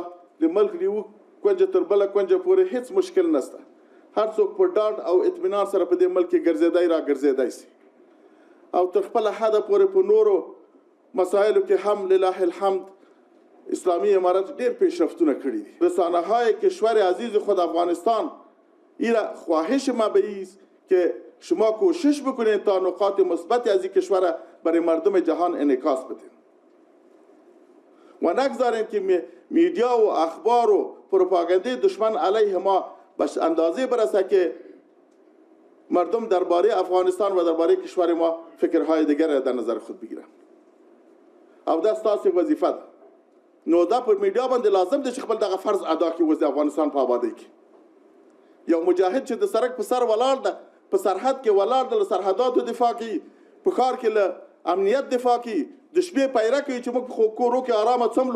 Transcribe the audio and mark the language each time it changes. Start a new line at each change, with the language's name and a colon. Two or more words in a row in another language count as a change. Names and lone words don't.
Pashto: د ملک د یوه کونجه تر بله کونجه پورې هیڅ مشکل نشته. هر څوک په ډاډ او اطمینان سره په دې ملک کې ګرځېدی را ګرځېدی سي او تر خپله حده پورې په نورو مسایلو کې هم
Arabic: لله الحمد
Pashto: اسلامی امارت ډیر پیشرفتونه کړي دي.
Persian: رسانه های کشور عزیز خود افغانستان ایرا خواهش ما به ایست که شما کوشش بکنید تا نقاط مثبت از این کشور برای مردم جهان انعکاس بدید و نگذارید که میدیا و اخبار و پروپاگانده دشمن علیه ما به اندازه برسه که مردم درباره افغانستان و درباره کشور ما فکرهای دیگر در نظر خود بگیرن.
Pashto: او دا ستاسو وظیفه ده. نو دا په میډیا باندې لازم دی چې خپل دغه فرض ادا کړي وز د افغانستان په آبادۍ کې. یو مجاهد چې د سړک په سر ولاړ ده، په سرحد کې ولاړ ده، له سرحداتو دفاع کوي، په ښار کې له امنیت دفاع کوي، د شپې پیره کوي چې موږ په کورو کې آرامه څملو.